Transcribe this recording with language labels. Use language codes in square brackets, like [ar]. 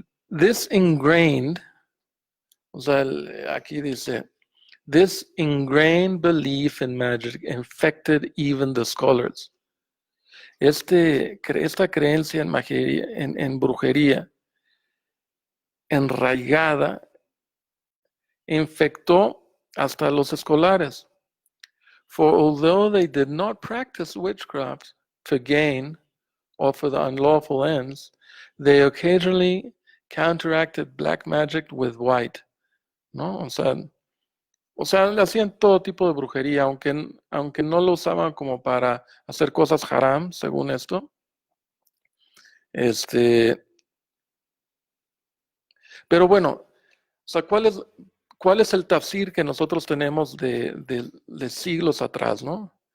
[en] This ingrained, [es] o sea, aquí dice, [en] this ingrained belief in magic infected even the scholars. [es] Esta creencia en brujería enraigada infectó hasta los escolares. [en] For although they did not practice witchcraft to gain or for the unlawful ends, they occasionally counteracted black magic with white. [es] ¿No? O sea, hacían todo tipo de brujería, aunque no lo usaban como para hacer cosas haram, según esto. Pero bueno, o sea, ¿cuál es el tafsir que nosotros tenemos de siglos atrás, no?